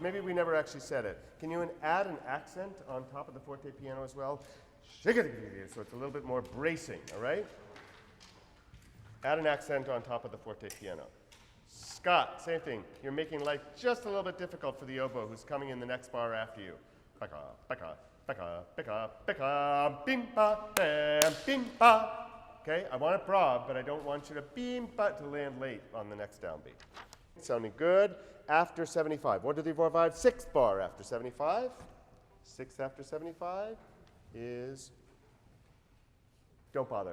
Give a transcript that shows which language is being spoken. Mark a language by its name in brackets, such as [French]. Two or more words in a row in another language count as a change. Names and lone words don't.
[English] Maybe we never actually said it. Can you add an accent on top of the forte piano as well? So it's a little bit more bracing, all right? Add an accent on top of the forte piano. Scott, same thing. You're making life just a little bit difficult for the oboe who's coming in the next bar after you. Beka, beka, beka, beka, beka, bim-ba, bam, bim-ba. Okay, I want it broad, but I don't want you to bim-ba to land late on the next downbeat. Sounding good. After 75. 1, 2, 3, 4, 5, 6th bar after 75. 6th after 75 is, don't bother.